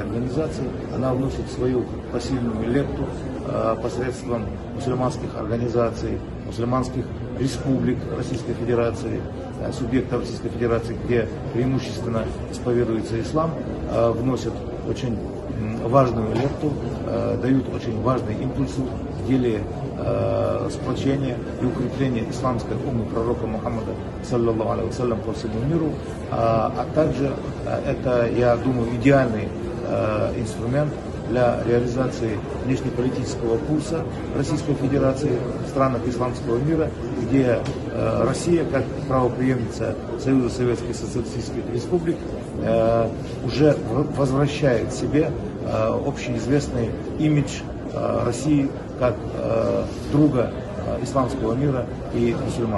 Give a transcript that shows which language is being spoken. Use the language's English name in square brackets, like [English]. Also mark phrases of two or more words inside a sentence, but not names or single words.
[Russian] организации, она вносит свою посильную лепту посредством мусульманских организаций, мусульманских республик Российской Федерации, субъектов Российской Федерации, где преимущественно исповедуется ислам, вносят очень важную лепту, дают очень важные импульсы в деле сплочения и укрепления исламской уммы пророка Мухаммада [Arabic] صلى الله عليه وسلم [Russian] по всему миру, а также это, я думаю, идеальный инструмент для реализации внешнеполитического курса Российской Федерации в странах исламского мира, где Россия, как правопреемница Союза Советских Социалистических Республик, уже возвращает себе общеизвестный имидж России как друга исламского мира и мусульман.